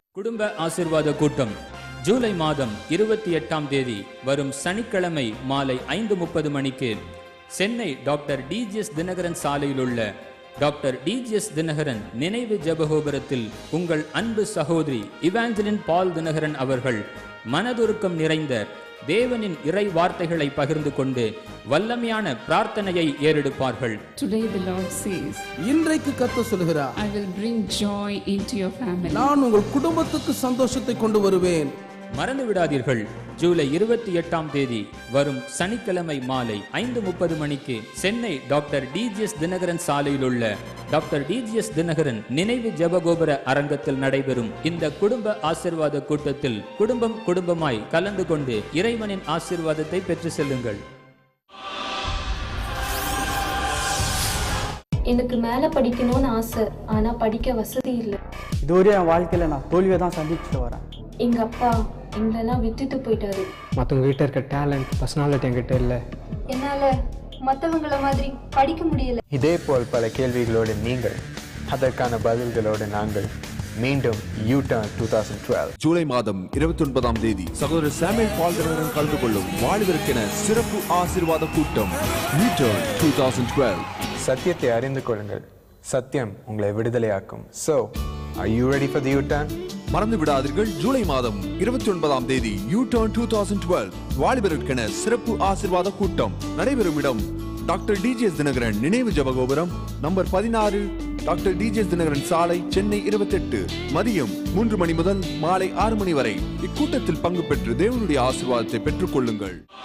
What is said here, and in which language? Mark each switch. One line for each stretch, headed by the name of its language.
Tamil: குடும்ப ஆசீர்வாத கூட்டம் ஜூலை மாதம் 28ஆம் தேதி வரும் சனிக்கிழமை மாலை 5:30 மணிக்கு சென்னை டாக்டர் டிஜிஎஸ் தினகரன் சாலையில் உள்ள டாக்டர் டிஜிஎஸ் தினகரன் நினைவு ஜெபகோபுரத்தில் உங்கள் அன்பு சகோதரி இவாஞ்சலின் பால் தினகரன் அவர்கள் மனதுருக்கம் நிறைந்த தேவனின் இறை வார்த்தைகளை பகிர்ந்து கொண்டு வல்லமையான பிரார்த்தனையை ஏறெடுப்பார்கள்.
English: Today the Lord says,
Tamil: இன்றைக்கு கர்த்தர் சொல்கிறார்,
English: I will bring joy into your family.
Tamil: நான் உங்கள் குடும்பத்துக்கு சந்தோஷத்தை கொண்டு வருவேன். மறந்து விடாதீர்கள், ஜூலை 28ஆம் தேதி வரும் சனிக்கிழமை மாலை 5:30 மணிக்கு சென்னை டாக்டர் டிஜிஎஸ் தினகரன் சாலையில் உள்ள டாக்டர் டிஜிஎஸ் தினகரன் நினைவு ஜெபகோபுர அரங்கத்தில் நடைபெறும் இந்த குடும்ப ஆசீர்வாத கூட்டத்தில் குடும்பமாய் கலந்து கொண்டு இறைவனின் ஆசீர்வாதத்தை பெற்று செல்லுங்கள். எனக்கு மேல படிக்கணும்னு ஆசை, ஆனா படிக்க வசதி இல்லை. இதுவரை என் வாழ்க்கையில நான் தோல்வியை தான் சந்திச்சுட்டு வரேன். எங்க அப்பா எங்களெல்லாம் விட்டுட்டு போயிட்டாரு. மற்றவங்க கிட்ட இருக்க டேலண்ட், பர்சனாலிட்டி என்கிட்ட இல்லை. என்னால மற்றவங்கள மாதிரி படிக்க முடியல. இதே போல் பல கேள்விகளோடு நீங்கள், அதற்கான பதில்களோடு நாங்கள் மீண்டும் யூடர்ன் 2012 ஜூலை மாதம் 29ஆம் தேதி சகோதரர் சாமுவேல் பால் தினகரன் கலந்து கொள்ளும் வாலிபருக்கென சிறப்பு ஆசீர்வாத கூட்டம் யூடர்ன் 2012. சத்தியத்தை அறிந்து கொள்ளுங்கள், சத்தியம் உங்களை விடுதலையாக்கும்.
English: So, are you ready for the U-turn?
Tamil: மறந்து விடாதீர்கள், ஜூலை மாதம் 29ஆம் தேதி யூடர்ன் 2012 வாலிபருக்கென சிறப்பு ஆசீர்வாத கூட்டம் நடைபெறும் இடம் டாக்டர் டிஜிஎஸ் தினகரன் நினைவு ஜெபகோபுரம், நம்பர் 16, டாக்டர் டிஜிஎஸ் தினகரன் சாலை, சென்னை 28. மதியம் 3 மணி முதல் மாலை 6 மணி வரை இக்கூட்டத்தில் பங்கு பெற்று தேவனுடைய ஆசீர்வாதத்தை பெற்றுக் கொள்ளுங்கள்.